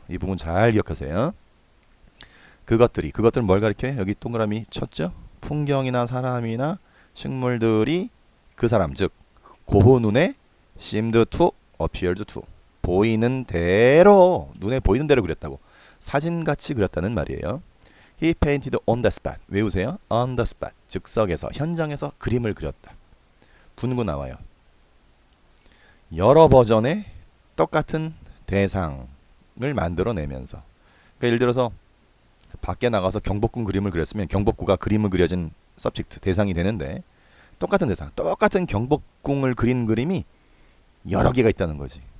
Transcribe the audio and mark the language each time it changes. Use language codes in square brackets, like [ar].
[ko] 이 부분 잘 기억하세요. 그것들은 뭘 가리켜요? 여기 동그라미 쳤죠? 풍경이나 사람이나 식물들이 그 사람 즉 고흐 눈에 [en] seemed to, appeared to [ko] 보이는 대로 눈에 보이는 대로 그렸다고 사진같이 그렸다는 말이에요. [en] He painted on the spot [ko] 외우세요. on the spot 즉석에서 현장에서 그림을 그렸다. 분구 나와요. 여러 버전의 똑같은 대상을 만들어내면서 그러니까 예를 들어서 밖에 나가서 경복궁 그림을 그렸으면 경복궁가 그림을 그려진 서브젝트 대상이 되는데 똑같은 대상 똑같은 경복궁을 그린 그림이 여러 개가 있다는 거지.